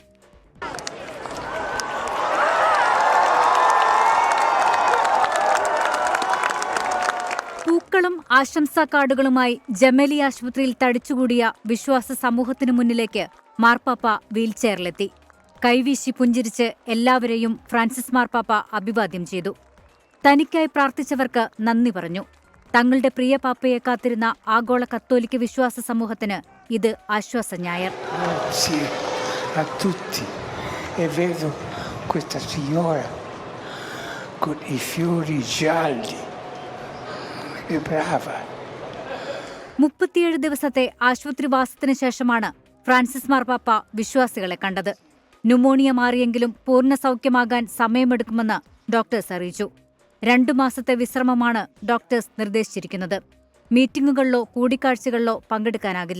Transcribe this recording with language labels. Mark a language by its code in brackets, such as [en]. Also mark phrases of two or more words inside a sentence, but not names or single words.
[ml] പൂക്കളും ആശംസാ കാർഡുകളുമായി ജെമലി ആശുപത്രിയിൽ തടിച്ചുകൂടിയ വിശ്വാസ സമൂഹത്തിനു മുന്നിലേക്ക് മാർപ്പാപ്പ വീൽചെയറിലെത്തി. കൈവീശി പുഞ്ചിരിച്ച് എല്ലാവരെയും ഫ്രാൻസിസ് മാർപ്പാപ്പ അഭിവാദ്യം ചെയ്തു. തനിക്കായി പ്രാർത്ഥിച്ചവർക്ക് നന്ദി പറഞ്ഞു. തങ്ങളുടെ പ്രിയ പാപ്പയെ കാത്തിരുന്ന ആഗോള കത്തോലിക്ക വിശ്വാസ സമൂഹത്തിന് ഇത് ആശ്വാസ ഞായർ. [it] A tutti e vedo questa signora con i fiori gialli e brava. [ml] 37 ദിവസത്തെ ആശുപത്രിവാസത്തിന് ശേഷമാണ് ഫ്രാൻസിസ് മാർപ്പാപ്പ വിശ്വാസികളെ കണ്ടത്. ന്യൂമോണിയ മാറിയെങ്കിലും പൂർണ്ണ സൗഖ്യമാകാൻ സമയമെടുക്കുമെന്ന് ഡോക്ടേഴ്സ് അറിയിച്ചു. 2 മാസത്തെ വിശ്രമമാണ് ഡോക്ടേഴ്സ് നിർദ്ദേശിച്ചിരിക്കുന്നത്. മീറ്റിംഗുകളിലോ കൂടിക്കാഴ്ചകളിലോ പങ്കെടുക്കാനാകില്ല.